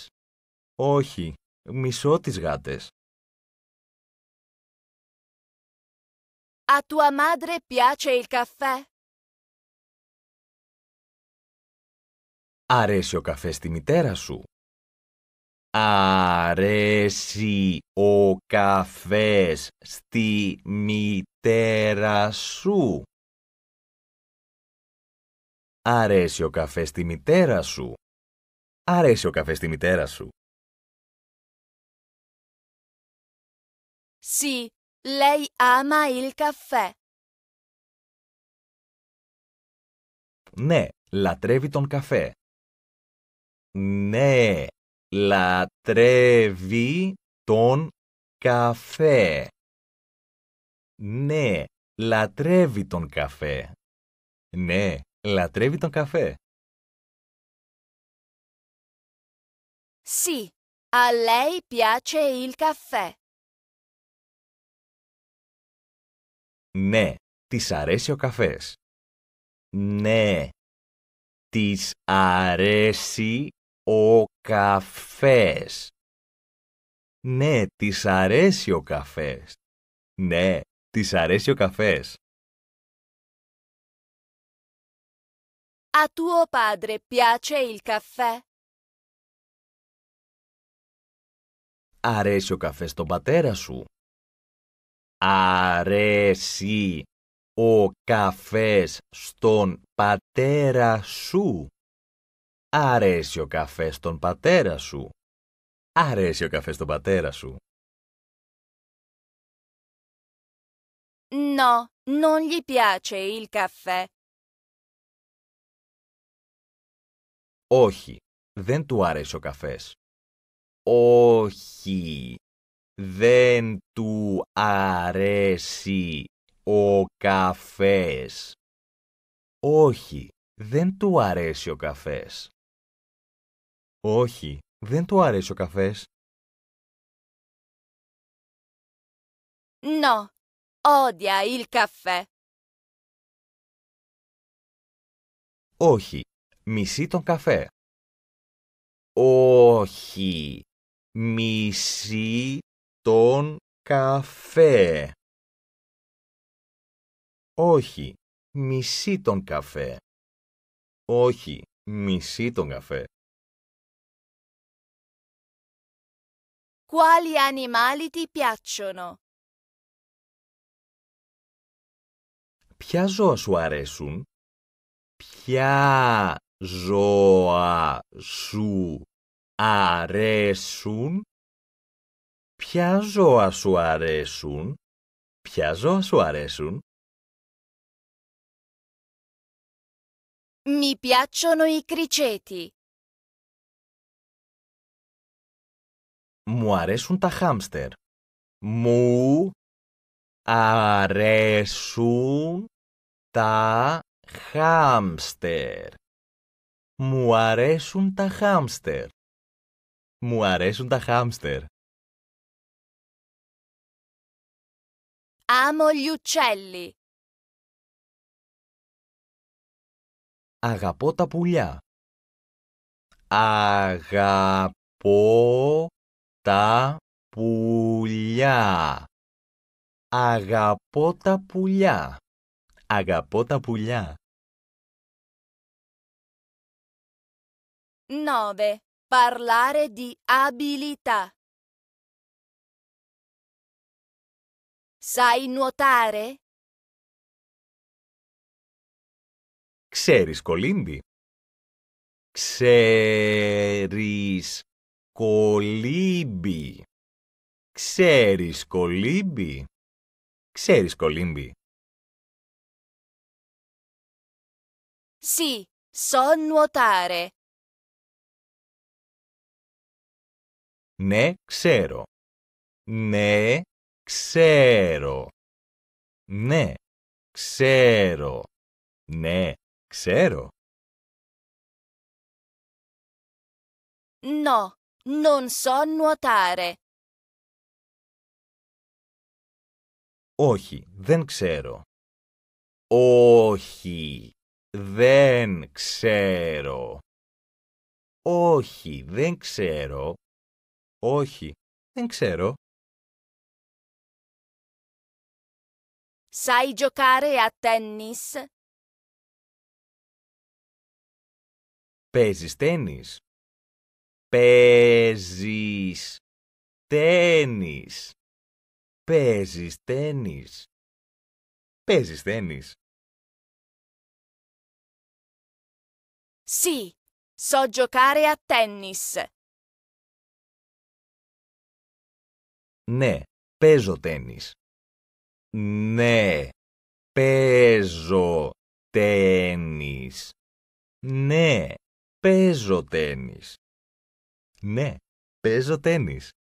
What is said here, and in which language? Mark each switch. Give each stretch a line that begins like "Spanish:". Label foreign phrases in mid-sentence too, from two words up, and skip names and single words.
Greek: Όχι, μισώ τις γάτες.
Italian: A tua madre piace il caffè?
Greek: Αρέσει ο καφές στη μητέρα σου? Αρέσει ο καφές στη μητέρα σου? Αρέσει ο καφές στη μητέρα σου? Αρέσει ο καφές στη μητέρα σου?
Italian: Sì, lei ama il caffè.
Greek: Ναι, λατρεύει τον καφέ. Ναι, λατρεύει τον καφέ. Ναι, λατρεύει τον καφέ. Ναι, λατρεύει τον καφέ.
Italian: Sì, a lei piace il caffè.
Greek: Ναι, της αρέσει ο καφές. Ναι, της αρέσει ο καφές. Ναι, της αρέσει ο καφές. Ναι, της αρέσει ο καφές.
Italian: A tuo padre piace il caffè?
Greek: Αρέσει ο καφές στον πατέρα σου? Αρέσει ο καφές στον πατέρα σου? Αρέσει ο καφές στον πατέρα σου? Αρέσει ο καφές στον πατέρα σου?
Italian: No, non gli piace il caffè.
Greek: Όχι, δεν του αρέσει ο καφές. Όχι, δεν του αρέσει ο καφές. Όχι, δεν του αρέσει ο καφές. Όχι, δεν του αρέσει ο καφές.
Italian: No, odia il caffè.
Greek: Όχι, μισεί τον καφέ. Όχι, μισεί τον καφέ. Όχι, μισεί τον καφέ. Όχι, μισεί τον καφέ.
Italian: Quali animali ti piacciono?
Greek: Ποια ζώα σου αρέσουν? Ποια ζώα σου αρέσουν? Ποια ζώα σου αρέσουν? Ποια ζώα σου αρέσουν?
Italian: Mi piacciono i criceti.
Greek: Μου αρέσουν τα χάμστερ. Μου αρέσουν τα χάμστερ. Μου αρέσουν τα χάμστερ. Μου αρέσουν τα χάμστερ.
Italian: Amo gli uccelli.
Greek: Αγαπώ τα πουλιά. Αγαπώ τα πουλιά. Αγαπώ τα πουλιά. Αγαπώ τα πουλιά. 9.
Italian: Parlare di abilità. Sai nuotare?
Greek: Ξέρεις κολύμπι? Ξέρεις κολύμπι? Ξέρεις κολύμπι? Ξέρεις κολύμπι?
Italian: Sì, so nuotare.
Greek: Ναι, ξέρω. Ναι, ξέρω. Ναι, ξέρω. Ναι, ξέρω.
Italian: No, non so nuotare.
Greek: Όχι, δεν ξέρω. Όχι, δεν ξέρω. Όχι, δεν ξέρω. Όχι, δεν ξέρω.
Italian: Sai giocare a tennis?
Greek: Παίζεις τένις? Παίζεις τένις? Παίζεις τένις? Παίζεις τένις?
Italian: Sì, so giocare a tennis.
Greek: Ναι, παίζω τένις. Ναι, παίζω τένις. Ναι, παίζω τένις. Ναι, παίζω τένις.